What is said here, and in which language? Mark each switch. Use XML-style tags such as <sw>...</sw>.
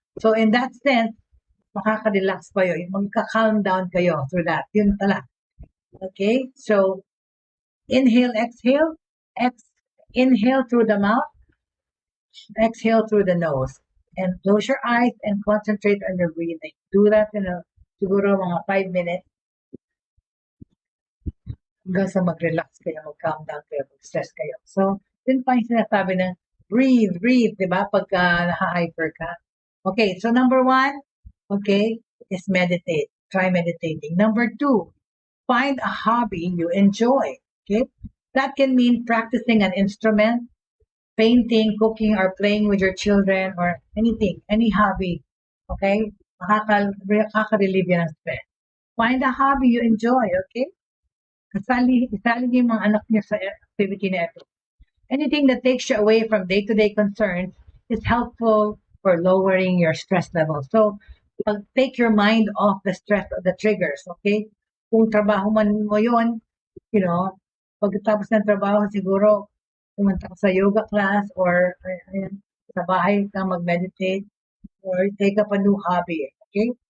<tl>So, in that sense, makaka-relax kayo. Magka-calm down kayo through that. Yun pala. Okay?</tl> <en>So, inhale, exhale. Inhale through the mouth. Exhale through the nose. And close your eyes and concentrate on your breathing. Do that in</en> <tl>siguro mga</tl> <en>5 minutes.</en> <tl>Hanggang sa mag-relax kayo, mag-calm down kayo, mag-stress kayo. So, yun pa yung sinasabi ng breathe, di ba? Pagka naha-hyper ka.</tl> <en>Okay, so number 1, okay, is meditate. Try meditating. Number 2, find a hobby you enjoy. Okay? That can mean practicing an instrument, painting, cooking, or playing with your children, or anything, any hobby. Okay?</en> <tl>Makaka-relieve yan ng stress.</tl> <en>Find a hobby you enjoy, okay?</en> <tl>Isali niyo yung mga anak niyo sa activity na ito.</tl> <en>Anything that takes you away from day-to-day concerns is helpful for lowering your stress level. So, take your mind off the stress of the triggers, okay?</en> <tl>Kung trabaho man mo yun,</tl> <en>you know,</en> <tl>pagkatapos ng trabaho, siguro, pumunta ka sa yoga class or sa bahay ka mag-meditate</tl> <en>or take up a new hobby, okay?</en>